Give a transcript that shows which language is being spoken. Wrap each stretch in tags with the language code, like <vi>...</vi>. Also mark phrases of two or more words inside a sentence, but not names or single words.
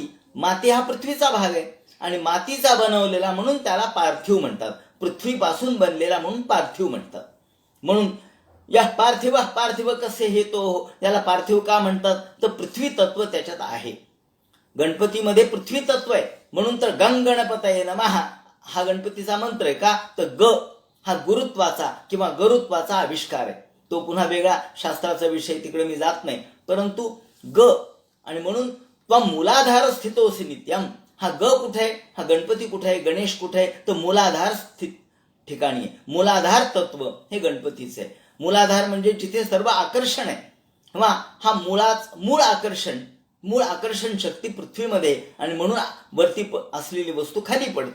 <mr>माती हा पृथ्वीचा भाग आहे आणि मातीचा बनवलेला म्हणून त्याला पार्थिव म्हणतात. पृथ्वीपासून बनलेला म्हणून पार्थिव म्हणतात. म्हणून या पार्थिव कसे हे तो हो, याला पार्थिव का म्हणतात तर पृथ्वी तत्व त्याच्यात आहे. गणपतीमध्ये पृथ्वी तत्व आहे म्हणून तर</mr> <sa>गंग गणपतये नमः</sa> <mr>हा गणपतीचा मंत्र आहे. का तर ग हा गुरुत्वाचा किंवा गरुत्वाचा आविष्कार आहे. तो पुन्हा वेगळा शास्त्राचा विषय, तिकडे मी जात नाही. परंतु ग आणि म्हणून</mr> <sa>त्वम मूलाधार स्थितोसी नित्यम.</sa> <mr>हा ग कुठे आहे, हा गणपती कुठे आहे, गणेश कुठे आहे तर मूलाधार स्थित ठिकाणी आहे. मूलाधार तत्व हे गणपतीचे आहे. मूलाधार म्हणजे जिथे सर्व आकर्षण आहे किंवा हा मूळ आकर्षण शक्ती पृथ्वीमध्ये आणि म्हणून वरती असलेली वस्तू खाली पडते.</mr>